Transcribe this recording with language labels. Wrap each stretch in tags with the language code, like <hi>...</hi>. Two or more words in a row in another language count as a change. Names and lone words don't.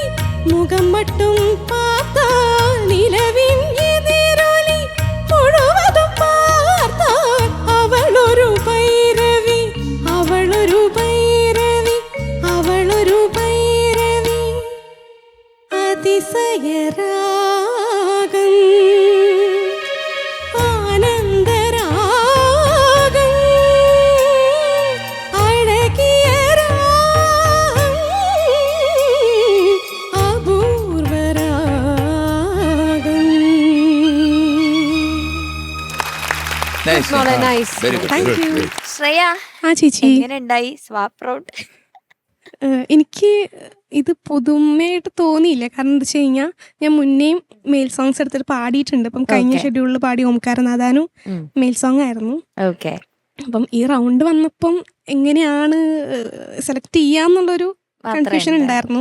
<ta>முகம் மட்டும் பார்த்தால் நிலவின் எதிரொலி முழுவதும் பார்த்தால் அவளொரு பைரவி அவளொரு பைரவி அவளொரு பைரவி</ta> <ml>அதிശയരാഗം ആനന്ദരാഗം അഴകിയ രാഗം അപൂർവരാഗം.</ml> <en>Nice. Not a nice. Very good. Thank Good, you. great.</en> <ml>ശ്രേയ ആ ചേച്ചി എങ്ങനെയുണ്ടായി</ml> <en>swap round?</en> <ml>എനിക്ക് ഇത് പുതുമയായിട്ട് തോന്നിയില്ല. കാരണം എന്താ വെച്ച് കഴിഞ്ഞാൽ ഞാൻ മുന്നേയും</ml> <en>male songs</en> <ml>എടുത്തിട്ട് പാടിയിട്ടുണ്ട്. അപ്പം കഴിഞ്ഞ</ml> <en>Okay.</en> <ml>ഷെഡ്യൂളിൽ പാടി ഓംകാരനാഥാനും ഉം.</ml> <en>male song</en> <ml>ആയിരുന്നു. ഓക്കെ. അപ്പം ഈ റൗണ്ട് വന്നപ്പം എങ്ങനെയാണ് സെലക്ട് ചെയ്യാന്നുള്ളൊരു കൺഫ്യൂഷൻ ഉണ്ടായിരുന്നു.</ml>